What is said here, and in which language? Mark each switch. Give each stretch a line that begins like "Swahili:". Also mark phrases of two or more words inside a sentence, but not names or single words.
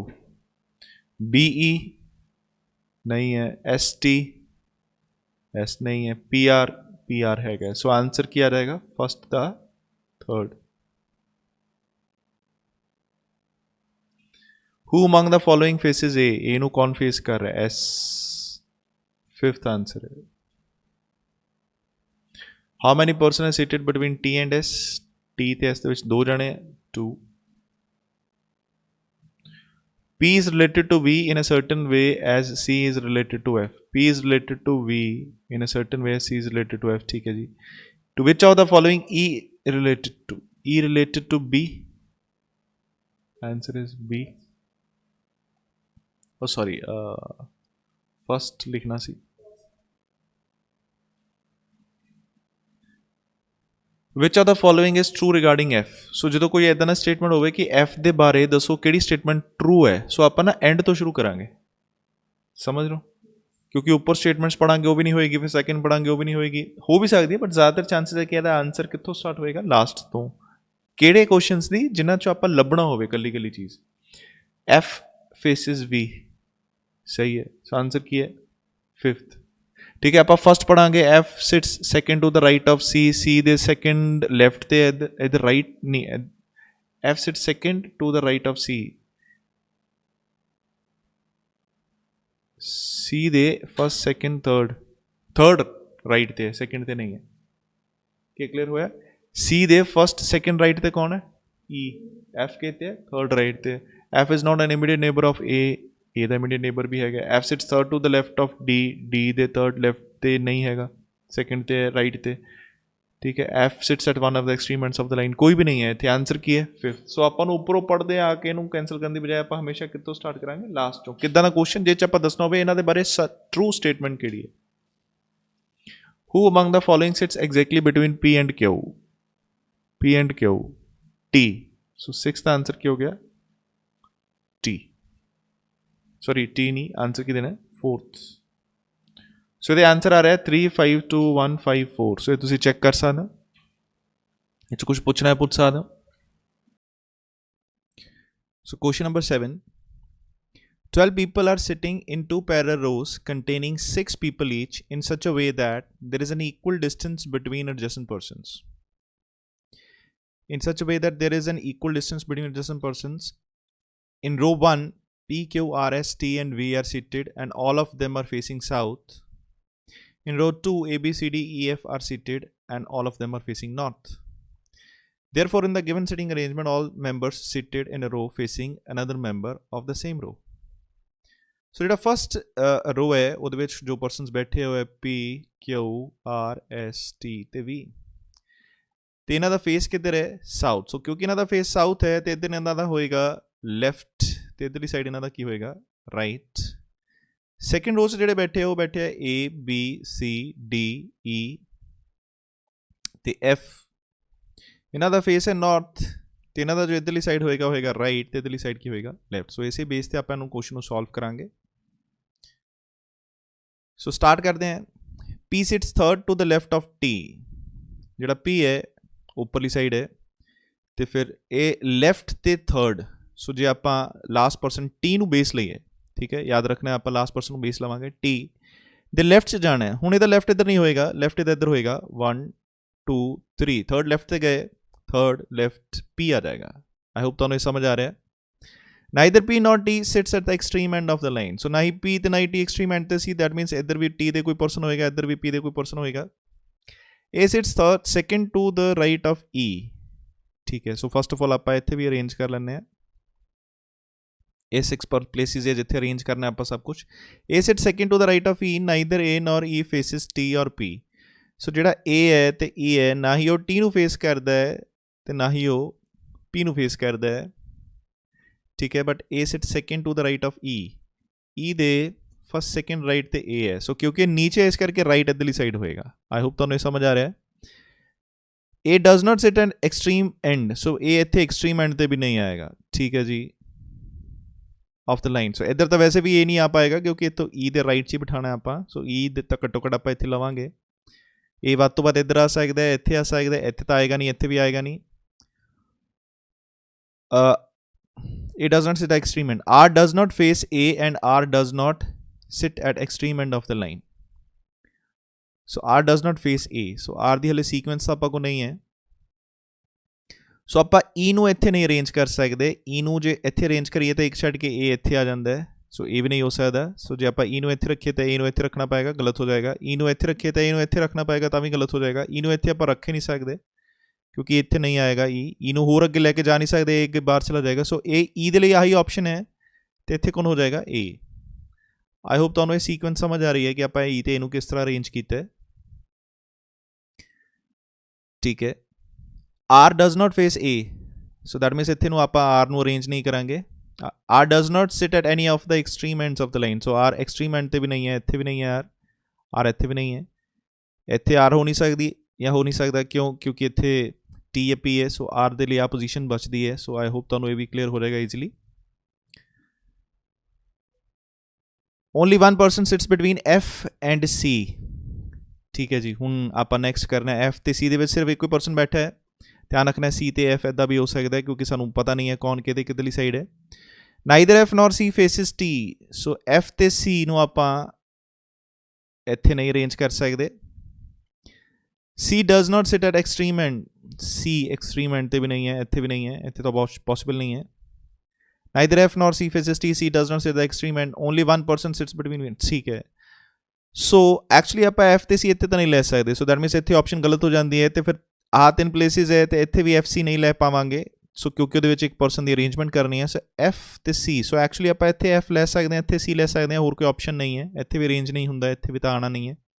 Hindi: B E नहीं है, S T S नहीं है, P R है।
English: so answer
Hindi: क्या रहेगा?
English: first the third. Who among the following faces A?
Punjabi: A ਨੂੰ ਕੌਣ ਫੇਸ ਕਰ ਰਿਹਾ? S।
English: fifth answer
Punjabi: ਹੈ।
English: How many person are seated between T and S?
Punjabi: T ਤੇ S ਦੇ ਵਿੱਚ ਦੋ ਜਣੇ, 2।
English: P is related to V in a certain way as C is related to F. P is related to V in a certain way as C is related to F.
Hindi: ठीक है जी।
English: To which of the following E related to? E related to B? Answer is B. Oh sorry, first likhna C. Which of the following is true regarding F?
Punjabi: So ਜਦੋਂ ਕੋਈ ਇਦਾਂ ਦਾ ਸਟੇਟਮੈਂਟ ਹੋਵੇ ਕਿ F ਦੇ ਬਾਰੇ ਦੱਸੋ
English: ਕਿਹੜੀ statement true
Punjabi: ਹੈ, ਸੋ ਆਪਾਂ ਨਾ ਐਂਡ ਤੋਂ ਸ਼ੁਰੂ ਕਰਾਂਗੇ। ਸਮਝ ਲਓ, ਕਿਉਂਕਿ ਉੱਪਰ ਸਟੇਟਮੈਂਟਸ ਪੜਾਂਗੇ ਉਹ ਵੀ ਨਹੀਂ ਹੋਏਗੀ, ਫਿਰ ਸੈਕਿੰਡ ਪੜਾਂਗੇ ਉਹ ਵੀ ਨਹੀਂ ਹੋਏਗੀ। ਹੋ ਵੀ ਸਕਦੀ ਹੈ,
English: but ਜ਼ਿਆਦਾਤਰ chances
Punjabi: ਹੈ ਕਿ ਇਹਦਾ ਆਨਸਰ ਕਿੱਥੋਂ ਸਟਾਰਟ ਹੋਏਗਾ? ਲਾਸਟ ਤੋਂ। ਕਿਹੜੇ ਕੁਐਸਚਨਸ ਦੀ ਜਿਨ੍ਹਾਂ 'ਚੋਂ ਆਪਾਂ ਲੱਭਣਾ ਹੋਵੇ ਕੱਲੀ ਕੱਲੀ ਚੀਜ਼।
English: F faces V,
Hindi: सही है।
English: so answer
Hindi: की है फिफ्थ।
Punjabi: ਠੀਕ ਹੈ, ਆਪ ਫਰਸਟ ਪੜ੍ਹਾਂਗੇ
English: F sits second to the right of C,
Punjabi: ਸੀ ਦੇ ਸੈਕਿੰਡ ਲੈਫਟ ਤੇ ਇੱਧਰ ਰਾਈਟ ਨਹੀਂ,
English: F sits second to the right of C, C de first second third, third right
Punjabi: ਤੇ ਸੈਕਿੰਡ ਤੇ ਨਹੀਂ ਹੈ, ਕੀ ਕਲੀਅਰ ਹੋਇਆ? ਸੀ ਦੇ ਫਸਟ ਸੈਕਿੰਡ ਰਾਈਟ ਤੇ ਕੌਣ ਹੈ? ई, एफ कहते हैं थर्ड राइट ते,
English: F is not an immediate neighbour of A
Punjabi: ਦਾ ਇਮੀਡੀਏਟ ਨੇਬਰ ਵੀ ਹੈਗਾ,
English: F sits third to the left of D,
Punjabi: ਡੀ ਦੇ ਥਰਡ ਲੈਫਟ ਤੇ ਨਹੀਂ ਹੈਗਾ, ਸੈਕਿੰਡ ਤੇ ਰਾਈਟ ਤੇ, ਠੀਕ ਹੈ,
English: F sits at one of the extreme ends of the line,
Punjabi: ਕੋਈ ਵੀ ਨਹੀਂ ਹੈ ਇੱਥੇ, ਆਂਸਰ ਕੀ ਹੈ ਫਿਫਥ। सो ਆਪਾਂ ਨੂੰ ਉੱਪਰੋਂ ਪੜਦੇ ਆ ਕੇ ਇਹਨੂੰ ਕੈਂਸਲ ਕਰਨ ਦੀ ਬਜਾਏ ਆਪਾਂ ਹਮੇਸ਼ਾ ਕਿੱਥੋਂ ਸਟਾਰਟ ਕਰਾਂਗੇ? ਲਾਸਟ ਚੋਂ। ਕਿੱਦਾਂ ਦਾ ਕੁਐਸਚਨ ਜੇ ਚ ਆਪਾਂ ਦੱਸਣਾ ਹੋਵੇ ਇਹਨਾਂ ਦੇ ਬਾਰੇ
English: true statement
Punjabi: ਕਿਹੜੀ ਹੈ?
English: Who among the following sits exactly between P and Q? P and Q, T. So sixth answer
Hindi: क्या हो गया? T. Sorry, T नहीं, आंसर की देना है fourth.
English: So the answer
Hindi: आ रहा है
English: 3, 5, 2, 1, 5, 4.
Hindi: So ये तुसी check कर सकते हो, ये कुछ पूछना है पूछ सकते हो।
English: So question number 7. 12 people are sitting in two parallel rows containing 6 people each in such a way that there is an equal distance between adjacent persons. In such a way that there is an equal distance between adjacent persons. In row 1, P, Q, R, S, T and V are seated and all of them are facing south. In row 2, A, B, C, D, E, F are seated and all of them are facing north. Therefore, in the given sitting arrangement, all members seated in a row facing another member of the same row.
Punjabi: ਸੋ ਜਿਹੜਾ
English: first row
Punjabi: ਹੈ ਉਹਦੇ ਵਿੱਚ ਜੋ ਪਰਸਨਸ ਬੈਠੇ ਹੋਏ ਪੀ ਕਿਊ ਆਰ ਐਸ ਟੀ ਤੇ ਵੀ, ਤੇ ਇਹਨਾਂ ਦਾ ਫੇਸ ਕਿੱਧਰ ਹੈ? ਸਾਊਥ। ਸੋ ਕਿਉਂਕਿ ਇਹਨਾਂ ਦਾ ਫੇਸ ਸਾਊਥ ਹੈ ਤੇ ਇੱਧਰ ਇਹਨਾਂ ਦਾ ਹੋਏਗਾ ਲੈਫਟ ਤੇ ਇੱਧਰਲੀ ਸਾਈਡ ਇਹਨਾਂ ਦਾ ਕੀ ਹੋਏਗਾ? ਰਾਈਟ।
English: second row
Punjabi: 'ਚ ਜਿਹੜੇ ਬੈਠੇ ਉਹ ਬੈਠੇ ਆ ਏ ਬੀ ਸੀ ਡੀ ਈ ਤੇ ਐਫ, ਇਹਨਾਂ ਦਾ ਫੇਸ ਹੈ ਨਾਰਥ ਤੇ ਇਹਨਾਂ ਦਾ ਜੋ ਇੱਧਰਲੀ ਸਾਈਡ ਹੋਏਗਾ ਰਾਈਟ ਤੇ ਇੱਧਰਲੀ ਸਾਈਡ ਕੀ ਹੋਏਗਾ? ਲੈਫਟ। ਸੋ ਇਸੇ ਬੇਸ ਤੇ ਆਪਾਂ ਇਹਨੂੰ ਕੁਐਸਚਨ ਨੂੰ ਸੋਲਵ ਕਰਾਂਗੇ। ਸੋ ਸਟਾਰਟ ਕਰਦੇ ਹਾਂ।
English: P sits third to the left of T,
Punjabi: ਜਿਹੜਾ P ਹੈ ਉੱਪਰਲੀ ਸਾਈਡ ਹੈ ਤੇ ਫਿਰ ਇਹ ਲੈਫਟ ਤੇ ਥਰਡ। ਸੋ ਜੇ ਆਪਾਂ ਲਾਸਟ ਪਰਸਨ T ਨੂੰ ਬੇਸ ਲਈਏ, ਠੀਕ ਹੈ, ਯਾਦ ਰੱਖਣਾ ਆਪਾਂ ਲਾਸਟ ਪਰਸਨ ਨੂੰ ਬੇਸ ਲਵਾਂਗੇ T ਦੇ ਲੈਫਟ 'ਚ ਜਾਣਾ ਹੈ। ਹੁਣ ਇਹਦਾ ਲੈਫਟ ਇੱਧਰ ਨਹੀਂ ਹੋਏਗਾ, ਲੈਫਟ ਇਹਦਾ ਇੱਧਰ ਹੋਏਗਾ 1 2 3, ਥਰਡ ਲੈਫਟ ਤੇ ਗਏ,
English: third left
Hindi: P आ जाएगा।
English: I hope
Punjabi: ਤੁਹਾਨੂੰ ਇਹ ਸਮਝ ਆ ਰਿਹਾ।
English: Neither P nor T sits at the extreme end of the line.
Punjabi: So ਨਾ ਹੀ P ਤੇ ਨਾ ਹੀ T
English: extreme end
Punjabi: ਤੇ ਸੀ,
English: that means
Punjabi: ਇੱਧਰ ਵੀ T ਦੇ ਕੋਈ ਪਰਸਨ ਹੋਏਗਾ, ਇੱਧਰ ਵੀ P ਦੇ ਕੋਈ ਪਰਸਨ ਹੋਏਗਾ।
English: A sits third second to the right of E,
Punjabi: ਠੀਕ ਹੈ। ਸੋ
English: first of all
Punjabi: ਆਪਾਂ ਇੱਥੇ ਵੀ ਅਰੇਂਜ ਕਰ ਲੈਂਦੇ ਹਾਂ। ਇਹ 6 ਪਰ ਪਲੇਸਿਸ ਹੈ ਜਿੱਥੇ ਅਰੇਂਜ ਕਰਨਾ ਆਪਾਂ ਸਭ ਕੁਝ।
English: A sits second to the right of E, neither A nor E faces T or P.
Punjabi: ਸੋ ਜਿਹੜਾ A ਹੈ ਤੇ E ਹੈ, ਨਾ ਹੀ ਉਹ T ਨੂੰ ਫੇਸ ਕਰਦਾ ਹੈ ਤੇ ਨਾ ਹੀ ਉਹ P ਨੂੰ ਫੇਸ ਕਰਦਾ ਹੈ, ਠੀਕ ਹੈ। ਬਟ A
English: sit second to the right of E,
Punjabi: E ਦੇ ਫਸਟ ਸੈਕਿੰਡ ਰਾਈਟ ਤੇ A ਹੈ। ਸੋ ਕਿਉਂਕਿ ਨੀਚੇ ਇਸ ਕਰਕੇ ਰਾਈਟ ਇੱਧਰਲੀ ਸਾਈਡ ਹੋਏਗਾ।
English: I hope
Punjabi: ਤੁਹਾਨੂੰ ਇਹ ਸਮਝ ਆ ਰਿਹਾ। A
English: does not sit an extreme end,
Punjabi: ਸੋ A ਇੱਥੇ
English: extreme end
Punjabi: ਤੇ ਵੀ ਨਹੀਂ ਆਏਗਾ, ਠੀਕ ਹੈ ਜੀ,
English: of the line.
Punjabi: ਸੋ ਇੱਧਰ ਤਾਂ ਵੈਸੇ ਵੀ A ਨਹੀਂ ਆ ਪਾਏਗਾ ਕਿਉਂਕਿ ਇੱਥੋਂ E ਦੇ ਰਾਈਟ 'ਚ ਹੀ ਬਿਠਾਉਣਾ ਆਪਾਂ। ਸੋ E ਦੇ ਤਾਂ ਘੱਟੋ ਘੱਟ ਆਪਾਂ ਇੱਥੇ ਲਵਾਂਗੇ। A ਵੱਧ ਤੋਂ ਵੱਧ ਇੱਧਰ ਆ ਸਕਦਾ ਹੈ, ਇੱਥੇ ਆ ਸਕਦਾ, ਇੱਥੇ ਤਾਂ ਆਏਗਾ ਨਹੀਂ, ਇੱਥੇ ਵੀ ਆਏਗਾ ਨਹੀਂ।
English: A does not sit at extreme end. R does not face A and R does not sit at extreme end of the line. So R does not face A. So
Punjabi: R ਦੀ ਹਲੇ ਸੀਕੁਐਂਸ ਤਾਂ ਆਪਾਂ ਕੋਲ ਨਹੀਂ ਹੈ। ਸੋ ਆਪਾਂ E ਨੂੰ ਇੱਥੇ ਨਹੀਂ ਅਰੇਂਜ ਕਰ ਸਕਦੇ। E ਨੂੰ ਜੇ ਇੱਥੇ ਅਰੇਂਜ ਕਰੀਏ ਤਾਂ ਇੱਕ ਛੱਡ ਕੇ A ਇੱਥੇ ਆ ਜਾਂਦਾ ਹੈ। ਸੋ ਇਹ ਵੀ ਨਹੀਂ ਹੋ ਸਕਦਾ। ਸੋ ਜੇ ਆਪਾਂ E ਨੂੰ ਇੱਥੇ ਰੱਖੀਏ ਤਾਂ A ਨੂੰ ਇੱਥੇ ਰੱਖਣਾ ਪਏਗਾ, ਗਲਤ ਹੋ ਜਾਏਗਾ। E ਨੂੰ ਇੱਥੇ ਰੱਖੀਏ ਤਾਂ A ਨੂੰ ਇੱਥੇ ਰੱਖਣਾ ਪਏਗਾ, ਤਾਂ ਵੀ ਗਲਤ ਹੋ ਜਾਏਗਾ। E ਨੂੰ ਇੱਥੇ ਆਪਾਂ ਰੱਖ ਹੀ ਨਹੀਂ ਸਕਦੇ ਕਿਉਂਕਿ ਇੱਥੇ ਨਹੀਂ ਆਏਗਾ E ਨੂੰ ਹੋਰ ਅੱਗੇ ਲੈ ਕੇ ਜਾ ਨਹੀਂ ਸਕਦੇ, ਅੱਗੇ ਬਾਹਰ ਚਲਾ ਜਾਏਗਾ। ਸੋ ਇਹ E ਦੇ ਲਈ ਆਹੀ ਆਪਸ਼ਨ ਹੈ ਤੇ ਇੱਥੇ ਕੌਣ ਹੋ ਜਾਏਗਾ? A।
English: I hope
Punjabi: ਤੁਹਾਨੂੰ ਇਹ ਸੀਕੁਐਂਸ ਸਮਝ ਆ ਰਹੀ ਹੈ ਕਿ ਆਪਾਂ E ਤੇ A ਨੂੰ ਕਿਸ ਤਰ੍ਹਾਂ ਅਰੇਂਜ ਕੀਤਾ ਹੈ, ਠੀਕ ਹੈ।
English: R does not face A, so that means
Punjabi: ਇੱਥੇ ਨੂੰ ਆਪਾਂ R ਨੂੰ ਅਰੇਂਜ ਨਹੀਂ ਕਰਾਂਗੇ।
English: R does not sit at any of the extreme ends of the line, so
Punjabi: R
English: extreme end
Punjabi: ਤੇ ਵੀ ਨਹੀਂ ਹੈ, ਇੱਥੇ ਵੀ ਨਹੀਂ ਹੈ R ਇੱਥੇ ਵੀ ਨਹੀਂ ਹੈ, ਇੱਥੇ R ਹੋ ਨਹੀਂ ਸਕਦੀ ਜਾਂ ਹੋ ਨਹੀਂ ਸਕਦਾ ਕਿਉਂ? ਕਿਉਂਕਿ ਇੱਥੇ T ਜਾਂ P ਹੈ। ਸੋ R ਦੇ ਲਈ ਆ ਪੋਜੀਸ਼ਨ ਬਚਦੀ ਹੈ। ਸੋ
English: I hope
Punjabi: ਤੁਹਾਨੂੰ ਇਹ ਵੀ ਕਲੀਅਰ ਹੋ ਜਾਏਗਾ
English: easily. Only one person sits between F and C,
Punjabi: ਠੀਕ ਹੈ ਜੀ। ਹੁਣ ਆਪਾਂ ਨੈਕਸਟ ਕਰਨਾ F ਤੇ C ਦੇ ਵਿੱਚ ਸਿਰਫ ਇੱਕੋ ਹੀ ਪਰਸਨ ਬੈਠਾ ਹੈ। ਧਿਆਨ ਰੱਖਣਾ C ਤੇ F ਇੱਦਾਂ ਵੀ ਹੋ ਸਕਦਾ ਕਿਉਂਕਿ ਸਾਨੂੰ ਪਤਾ ਨਹੀਂ ਹੈ ਕੌਣ ਕਿਹਦੇ ਕਿੱਧਰਲੀ ਸਾਈਡ ਹੈ।
English: Neither F nor C faces T,
Punjabi: ਸੋ F ਤੇ C ਨੂੰ ਆਪਾਂ ਇੱਥੇ ਨਹੀਂ ਅਰੇਂਜ ਕਰ ਸਕਦੇ।
English: C does not sit at extreme end, C extreme end
Punjabi: ਤੇ ਵੀ ਨਹੀਂ ਹੈ, ਇੱਥੇ ਵੀ ਨਹੀਂ ਹੈ, ਇੱਥੇ ਤਾਂ possible ਨਹੀਂ ਹੈ।
English: Neither F nor C faces T, C does not sit at the extreme end, only one person sits between it,
Punjabi: ਠੀਕ ਹੈ। ਸੋ ਐਕਚੁਅਲੀ ਆਪਾਂ F ਤੇ C ਇੱਥੇ ਤਾਂ ਨਹੀਂ ਲੈ ਸਕਦੇ,
English: so that means
Punjabi: ਇੱਥੇ ਆਪਸ਼ਨ ਗਲਤ ਹੋ ਜਾਂਦੀ ਹੈ, ਤੇ ਫਿਰ ਆਹ 3 ਪਲੇਸਿਸ ਹੈ ਤੇ ਇੱਥੇ ਵੀ FC ਨਹੀਂ ਲੈ ਪਾਵਾਂਗੇ, ਸੋ ਕਿਉਂਕਿ ਉਹਦੇ ਵਿੱਚ ਇੱਕ ਪਰਸਨ ਦੀ ਅਰੇਂਜਮੈਂਟ ਕਰਨੀ ਹੈ। ਸੋ F ਤੇ C, ਸੋ ਐਕਚੁਅਲੀ ਆਪਾਂ ਇੱਥੇ F ਲੈ ਸਕਦੇ ਹਾਂ, ਇੱਥੇ C ਲੈ ਸਕਦੇ ਹਾਂ, ਹੋਰ ਕੋਈ ਆਪਸ਼ਨ ਨਹੀਂ ਹੈ, ਇੱਥੇ ਵੀ ਅਰੇਂਜ ਨਹੀਂ ਹੁੰਦਾ, ਇੱਥੇ ਵੀ ਤਾਂ ਆਉਣਾ ਨਹੀਂ ਹੈ।